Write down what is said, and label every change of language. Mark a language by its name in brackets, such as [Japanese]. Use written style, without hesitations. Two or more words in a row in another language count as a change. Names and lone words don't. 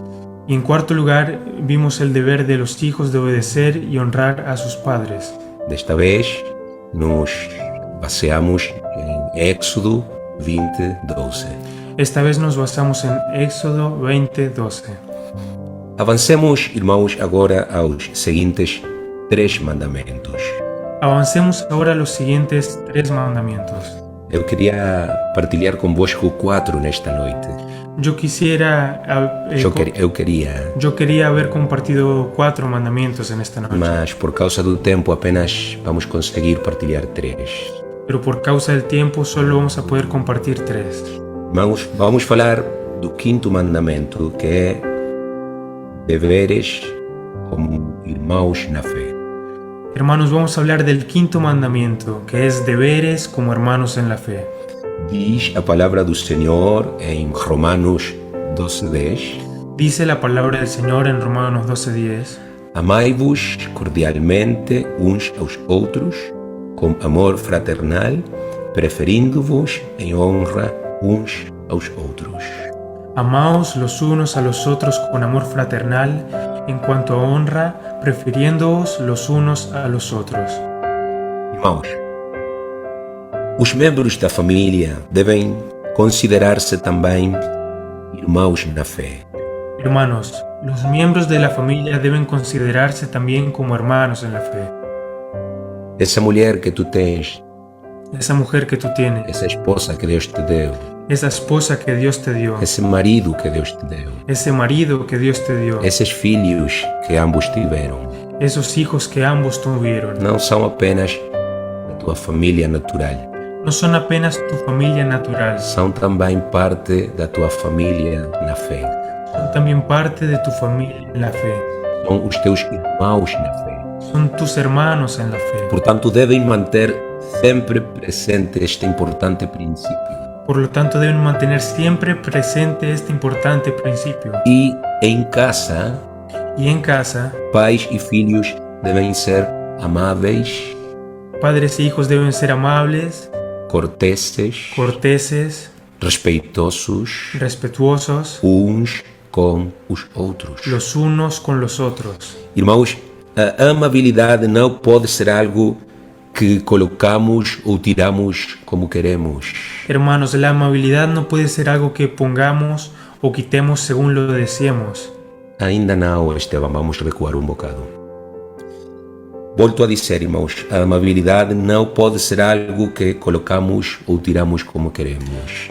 [Spanish] Y en cuarto lugar, vimos el deber de los hijos de obedecer y honrar a sus padres. [Portuguese] Desta vez, nos baseamos em Éxodo 20:12. [Spanish] Esta vez nos basamos en Éxodo 20:12. [Portuguese] Avancemos, irmãos, agora aos seguintes 3 mandamentos. [Spanish] Avancemos ahora a los siguientes 3 mandamientos. [Portuguese] Eu queria partilhar convosco 4 nesta noite. [Spanish] Yo quisiera, yo queria haber compartido 4 mandamientos en esta noche, [Portuguese] mas por causa do tempo apenas vamos conseguir partilhar 3. [Spanish] pero por causa del tiempo solo vamos a poder compartir 3. [Portuguese] Vamos falar do quinto mandamento, que é deveres como irmãos na fé. [Spanish] Hermanos, vamos a hablar del quinto mandamiento, que es deberes como hermanos en la fe. [Portuguese] Diz a palavra do Senhor em Romanos 12:10: [Spanish] Dice la palabra del Señor en Romanos 12:10: [Portuguese] Amai-vos cordialmente uns aos outros, com amor fraternal, preferindo-vos em honra uns aos outros. [Spanish] Amaos los unos a los otros con amor fraternal, en cuanto a honra, prefiriéndoos los unos a los otros. [Portuguese] Irmãos, os membros da família devem considerar-se também irmãos na fé. [Spanish] Hermanos, los miembros de la familia deben considerarse también como hermanos en la fe. [Portuguese] Essa mulher que tu tens, [Spanish] Esa mujer que tú tienes, [Portuguese] essa esposa que Deus te deu, [Spanish] esa esposa que Dios te dio, [Portuguese] esse marido que Deus te deu, [Spanish] ese marido que Dios te dio, [Portuguese] esses filhos que ambos tiveram, [Spanish] esos hijos que ambos tuvieron, [Portuguese] não são apenas a tua família natural, [Spanish] no son apenas tu familia natural, [Portuguese] são também parte da tua família na fé. [Spanish] son también parte de tu familia en la fe, [Portuguese] São os teus irmãos na fé. [Spanish] son tus hermanos en la fe. [Portuguese] Portanto, devem manter sempre presente este importante princípio. [Spanish] Por lo tanto, deben mantener siempre presente este importante principio. [Portuguese] E em casa, [Spanish] Y en casa, [Portuguese] pais e filhos devem ser amáveis, [Spanish] padres e hijos deben ser amables, [Portuguese] corteses, [Spanish] corteses, [Portuguese] respeitosos [Spanish] respetuosos, [Portuguese] uns com os outros. [Spanish] los unos con los otros. [Portuguese] Irmãos, a amabilidade não pode ser algo que colocamos ou tiramos como queremos. [Spanish] Hermanos, la amabilidad no puede ser algo que pongamos o quitemos según lo deseemos. [Portuguese] Ainda não, Esteban, vamos recuar um bocado. Volto a dizer, irmãos, a amabilidade não pode ser algo que colocamos ou tiramos como queremos.